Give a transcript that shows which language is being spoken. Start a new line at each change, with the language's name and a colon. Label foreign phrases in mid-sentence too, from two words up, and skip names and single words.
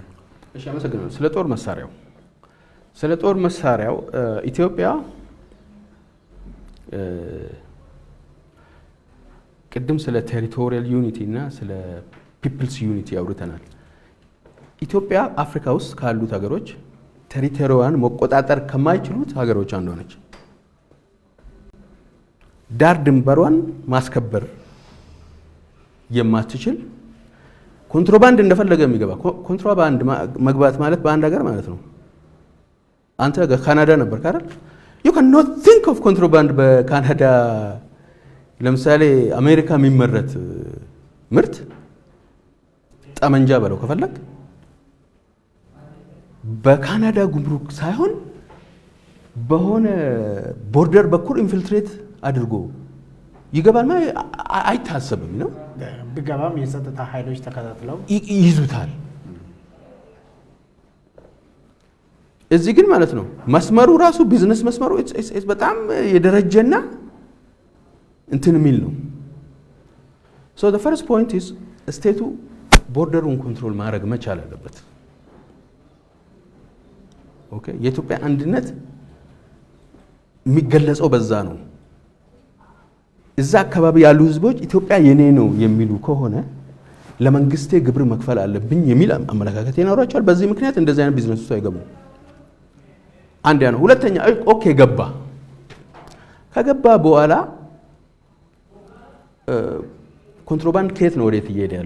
Amharic: እሺ፣ አመሰግናለሁ። ስለ ጦር መሳሪያው ኢትዮጵያ ቅድም ስለ
English: territorial unity
Amharic: እና ስለ
English: peoples unity
Amharic: አውርተናል። ኢትዮጵያ አፍሪካ ውስጥ ካሉት ሀገሮች ቴሪቶሪዋን መቆጣጠር ከማይችሉት ሀገሮች አንዷ ነች። ዳር ድንበሯን ማስከበር የማትችል ኮንትሮባንድ እንደፈለገ የሚገባ ኮንትሮባንድ መግባት ማለት በአንድ ሀገር ማለት ነው። አንተ ካናዳ ነበር ካረል
English: you cannot think of contraband
Amharic: በካናዳ ለምሳሌ አሜሪካ የሚመረት ምርት ጠመንጃ በለው ከፈለክ በካናዳ ጉምሩክ ሳይሆን በሆነ ቦርደር በኩል ኢንፊልትሬት አድርጎ ይገባል ማለት አይታሰብም ነው። ቢገባም የጸጥታ ኃይሎች ተከታትለው ይይዙታል። እዚህ ግን ማለት ነው መስመሩ ራሱ ቢዝነስ መስመሩ በጣም የደረጀና እንትን የሚል ነው።
English: so the first point is
Amharic: ስቴቱ ቦርደሩን ኮንትሮል ማድረግ መቻል አለበት። ኦኬ የኢትዮጵያ አንድነት የሚገለጸው በዛ ነው። እዛ አካባቢ ያሉ ህዝቦች ኢትዮጵያ የኔ ነው የሚሉ ከሆነ ለመንግስቴ ግብር መክፈል አለብኝ የሚል አመለካከት ይኖራቸዋል። በዚህ ምክንያት እንደዚህ አይነት ቢዝነስ ውስጥ አይገቡም። አንድ ያ ነው። ሁለተኛ ኦኬ ከገባ በኋላ ኮንትሮባንድ ከየት ነው ወዴት እየሄደ ያለው?